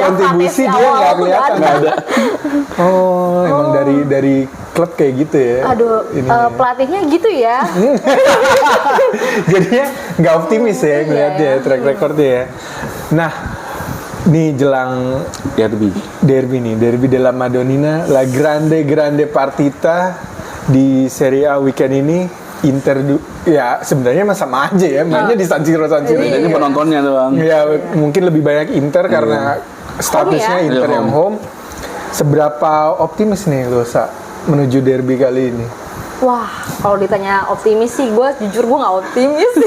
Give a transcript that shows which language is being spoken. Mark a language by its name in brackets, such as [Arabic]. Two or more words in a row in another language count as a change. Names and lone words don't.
[Indonesian] berkontribusi Fratesi dia awal nggak tuh kelihatan. nggak Nggak ada. Oh, emang dari klub kayak gitu ya. Aduh, Ini. pelatihnya gitu ya. Jadinya nggak optimis ya ngeliatnya Iya. [English] track recordnya [Indonesian] ya. Nah, nih jelang derby della Madonnina, [Italian] la grande partita di Serie A [Indonesian] weekend ini. Inter ya sebenarnya mah sama aja ya mainnya di San Siro Bedanya penontonnya doang. ya mungkin lebih banyak Inter karena statusnya Home ya? Inter Iya, yang home. home. Seberapa optimis nih lo menuju derby kali ini? Wah, kalau ditanya optimis sih, jujur gue nggak optimis sih.